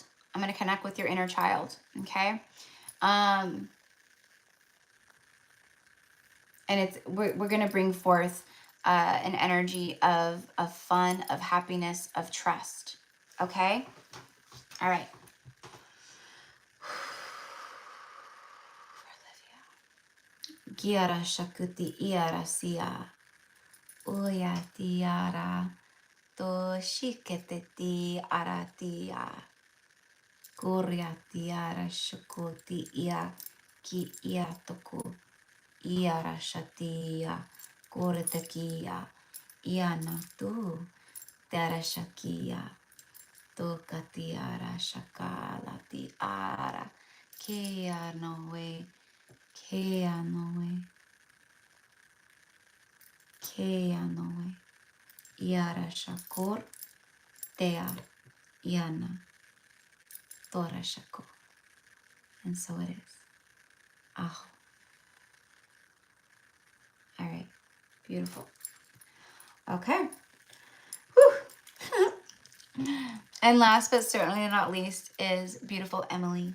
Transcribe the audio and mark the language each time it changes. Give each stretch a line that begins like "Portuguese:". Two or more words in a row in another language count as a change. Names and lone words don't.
English: I'm gonna connect with your inner child. Okay. And it's we're gonna bring forth an energy of fun, of happiness, of trust. Okay. All right. Giara shakuti iara sia. Uya tiara. To shikete ti aratia. Kuria tiara shakuti ia. Ki ia toku. Iara shatia. Kuretakia. Iana tu. Tara shakia. To katiara shakala tiara. Kea noe. Kea noe. Kea noe. Iara shakor. Tea. Iana. Tora shako. And so it is. Aho. All right. Beautiful. Okay. Whew. And last but certainly not least is beautiful Emily.